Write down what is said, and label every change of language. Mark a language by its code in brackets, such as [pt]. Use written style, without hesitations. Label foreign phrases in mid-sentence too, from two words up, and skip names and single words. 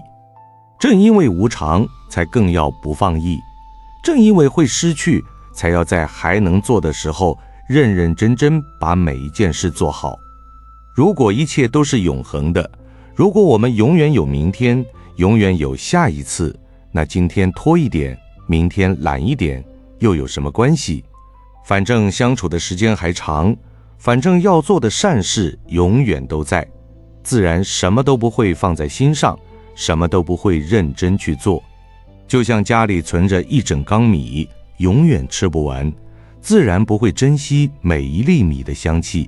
[zh] 正因為無常，才更要不放逸；正因為會失去，才要在還能做的時候，認認真真把每一件事做好。如果一切都是永恆的，如果我們永遠有明天，永遠有下一次，那今天拖一點，明天懶一點，又有什麼關係？反正相處的時間還長，反正要做的善事永遠都在，自然什麼都不會放在心上，什麼都不會認真去做。就像家裡存着一整缸米，永遠吃不完，自然不會珍惜每一粒米的香氣。